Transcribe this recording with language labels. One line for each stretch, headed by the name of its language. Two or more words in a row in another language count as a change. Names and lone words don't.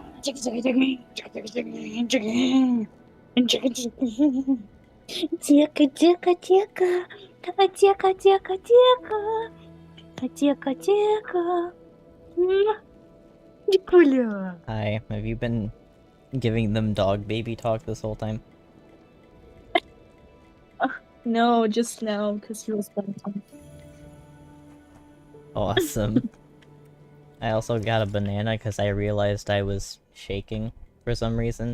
English: Дека, дека, дека. Дека, дека, дека. Дека, дека. Дикуля. Hi, have you been giving them dog baby talk this whole time? No, just now, because he was better. Awesome. I also got a banana because I realized I was shaking for some reason.